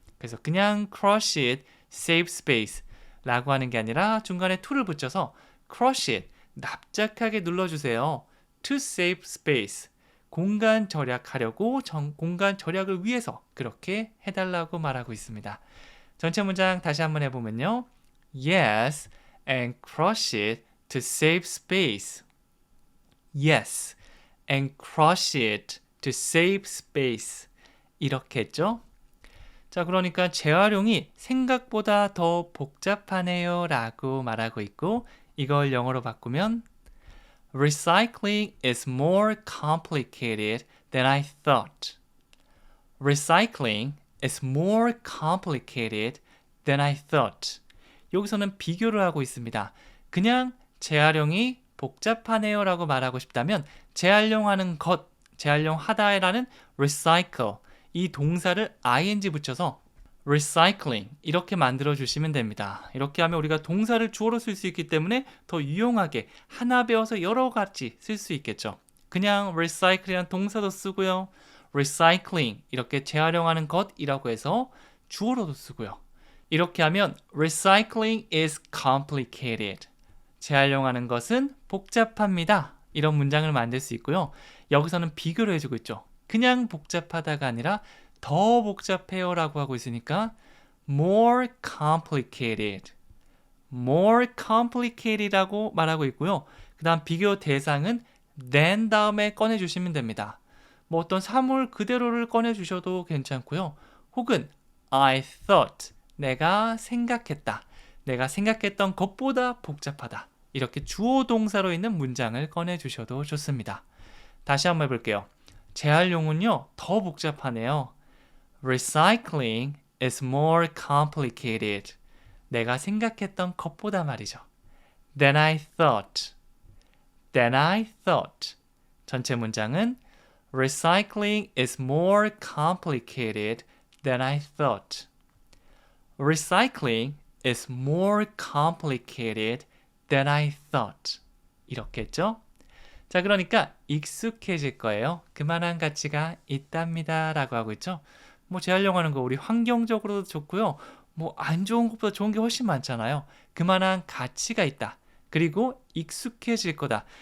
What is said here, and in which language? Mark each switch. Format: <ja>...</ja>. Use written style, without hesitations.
<ko>그래서 그냥</ko> <en>crush it, save space</en> <ko>라고 하는 게 아니라 중간에 to를 붙여서 crush it, 납작하게 눌러주세요.</ko> <en>to save space,</en> <ko>공간 절약하려고, 공간 절약을 위해서 그렇게 해달라고 말하고 있습니다. 전체 문장 다시 한번 해보면요.</ko> <en>Yes, and crush it to save space. Yes, and crush it to save space.</en> <ko>이렇게 했죠. 자, 그러니까 재활용이 생각보다 더 복잡하네요 라고 말하고 있고, 이걸 영어로 바꾸면</ko> <en>Recycling is more complicated than I thought. Recycling is more complicated than I thought.</en> <ko>여기서는 비교를 하고 있습니다. 그냥 재활용이 복잡하네요 라고 말하고 싶다면 재활용하는 것, 재활용하다라는 recycle, 이 동사를 ing 붙여서 recycling 이렇게 만들어 주시면 됩니다. 이렇게 하면 우리가 동사를 주어로 쓸 수 있기 때문에 더 유용하게 하나 배워서 여러 가지 쓸 수 있겠죠. 그냥 recycl이라는 동사도 쓰고요. recycling 이렇게 재활용하는 것이라고 해서 주어로도 쓰고요. 이렇게 하면</ko> <en>recycling is complicated.</en> <ko>재활용하는 것은 복잡합니다. 이런 문장을 만들 수 있고요. 여기서는 비교를 해주고 있죠. 그냥 복잡하다가 아니라 더 복잡해요 라고 하고 있으니까</ko> <en>more complicated, more complicated</en> <ko>라고 말하고 있고요. 그 다음 비교 대상은 than 다음에 꺼내주시면 됩니다. 뭐 어떤 사물 그대로를 꺼내주셔도 괜찮고요. 혹은 I thought, 내가 생각했다, 내가 생각했던 것보다 복잡하다, 이렇게 주어 동사로 있는 문장을 꺼내주셔도 좋습니다. 다시 한번 해볼게요. 재활용은요, 더 복잡하네요.</ko> <en>Recycling is more complicated.</en> <ko>내가 생각했던 것보다 말이죠.</ko> <en>Than I thought. Than I thought.</en> <ko>전체 문장은</ko> <en>Recycling is more complicated than I thought. Recycling is more complicated than I thought.</en> <ko>이렇게 했죠? 자, 그러니까 익숙해질 거예요. 그만한 가치가 있답니다 라고 하고 있죠. 뭐 재활용하는 거 우리 환경적으로도 좋고요. 뭐 안 좋은 것보다 좋은 게 훨씬 많잖아요. 그만한 가치가 있다. 그리고 익숙해질 거다.</ko>